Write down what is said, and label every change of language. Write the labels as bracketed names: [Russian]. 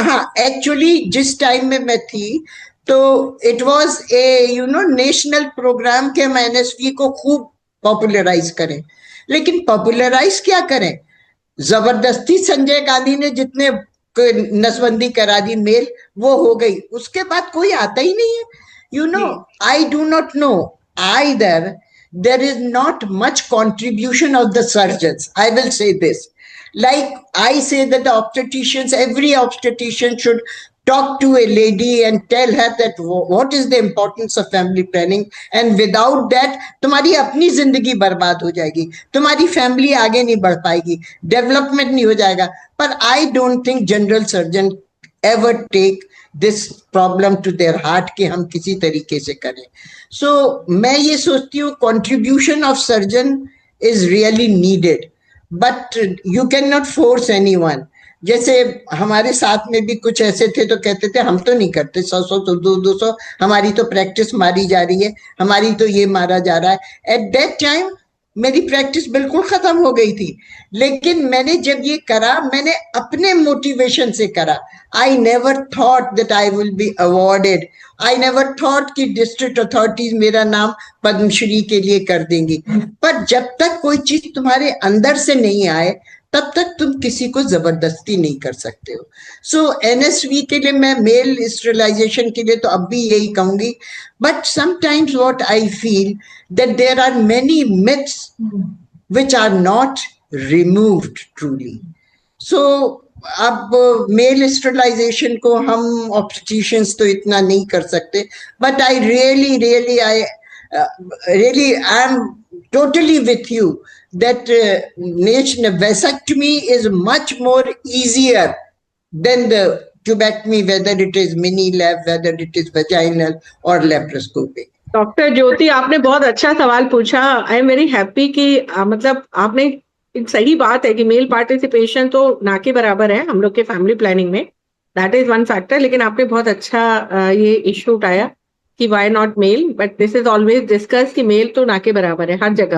[Hindi] हाँ एक्चुअली जिस टाइम में मैं थी तो [English] it was a you know [Hindi] national programme के हम एनएसवी को खूब पॉपुलराइज करें, लेकिन पॉपुलराइज क्या करें, जबरदस्ती संजय गांधी ने जितने नसबंदी करा दी मेल वो हो गई, उसके बाद कोई आता ही नहीं है। [English] You know I do not know either there is not much contribution of the surgeons. I will say this, like I say that the obstetricians, every obstetrician should talk to a lady and tell her that what is the importance of family planning, and without that [Hindi] तुम्हारी अपनी जिंदगी बर्बाद हो जाएगी, तुम्हारी family आगे नहीं बढ़ पाएगी, डेवलपमेंट नहीं हो जाएगा। पर [English] I don't think general surgeon ever take this problem to their heart [Hindi] कि हम किसी तरीके से करें। [English] so [Hindi] मैं ये सोचती हूँ [English] Contribution of surgeon is really needed, but you can not force anyone. [Hindi] जैसे हमारे साथ में भी कुछ ऐसे थे तो कहते थे हम तो नहीं करते, 100 200 हमारी तो प्रैक्टिस मारी जा रही है, हमारी तो ये मारा जा रहा है। [English] at that time [Hindi] मेरी प्रैक्टिस बिल्कुल खत्म हो गई थी, लेकिन मैंने जब ये करा, मैंने अपने मोटिवेशन से करा. [English] I never thought that I will be awarded. I never thought कि district authorities [Hindi] मेरा नाम पद्मश्री के लिए कर देंगी. पर जब तक कोई चीज तुम्हारे अंदर से नहीं आए, तब तक तुम किसी को जबरदस्ती नहीं कर सकते हो. सो एनएसवी के लिए, मैं मेल स्टरलाइजेशन के लिए तो अब भी यही कहूंगी. [English] But sometimes what I feel that there are many myths which are not removed truly. So [Hindi] अब मेल स्टरलाइजेशन को हम ऑब्स्टिशियंस तो इतना नहीं कर सकते, [English] But I really I am totally with you that vasectomy is much more easier than the tubectomy, whether it is mini lab, whether it is vaginal or laparoscopic. [Hindi] Doctor ज्योति, आपने बहुत अच्छा सवाल पूछा. [English] I am very happy [Hindi] कि मतलब आपने, एक सही बात है कि मेल पार्टिसिपेशन तो ना के बराबर है हम लोग के फैमिली प्लानिंग में. [English] That is one factor. [Hindi] लेकिन आपने बहुत अच्छा ये इश्यू उठाया कि [English] why not male, but this is always discuss [Hindi] कि मेल तो ना के बराबर है हर जगह.